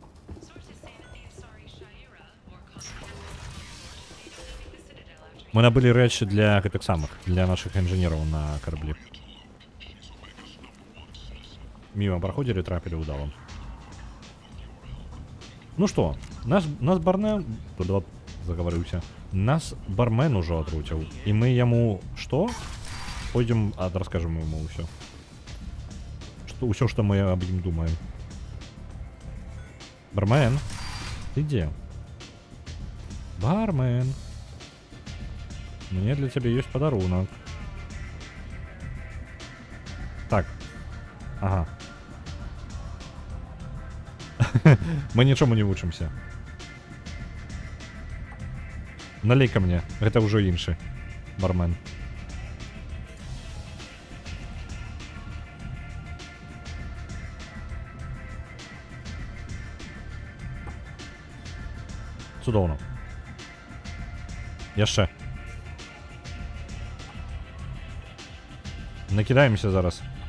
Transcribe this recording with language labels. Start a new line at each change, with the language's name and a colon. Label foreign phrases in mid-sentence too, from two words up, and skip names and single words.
Belarusian: Мы набылі рэчы для гэтых самых, для нашых інжынераў на караблі. Міма праходзілі, трапілі ўдала. Ну што, нас бармен... Загаварыўся. Нас бармен ужо атруціў. І мы яму што?
Russian: Пойдем, расскажем ему все. Все, что мы об нем думаем. Бармен, ты где? Бармен. Мне для тебя есть подарунок. Так. Ага. Мы ничему не вучимся. Налей ко мне. Это уже инши.
Belarusian: Бармен. Цудоўна. Яшчэ. Накідаемся зараз.